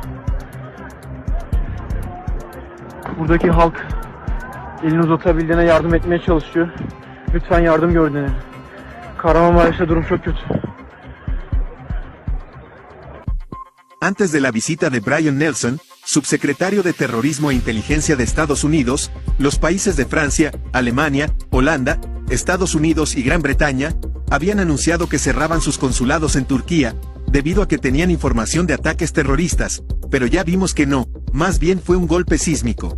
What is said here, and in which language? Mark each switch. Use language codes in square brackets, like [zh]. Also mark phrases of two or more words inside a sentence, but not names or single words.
[tr] Buradaki halk elini uzatabildiğine yardım etmeye çalışıyor. Lütfen yardım gör deneyin. Kahramanmaraş'ta durum çok kötü. [es] Antes de la visita de Brian Nelson, subsecretario de Terrorismo e Inteligencia de Estados Unidos, los países de Francia, Alemania, Holanda, Estados Unidos y Gran Bretaña habían anunciado que cerraban sus consulados en Turquía, debido a que tenían información de ataques terroristas, pero ya vimos que no, más bien fue un golpe sísmico.